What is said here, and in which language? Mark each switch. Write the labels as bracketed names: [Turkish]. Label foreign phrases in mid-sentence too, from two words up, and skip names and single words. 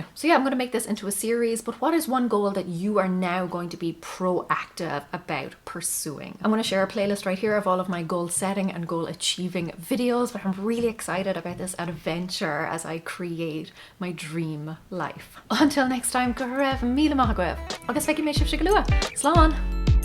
[English] So yeah, I'm going to make this into a series, but what is one goal that you are now going to be proactive about pursuing? I'm going to share a playlist right here of all of my goal setting and goal achieving videos, but I'm really excited about this adventure as I create my dream life. Until next time, [Irish] go raibh míle maith agaibh. Agus feicim mé sibh go luath. Slán!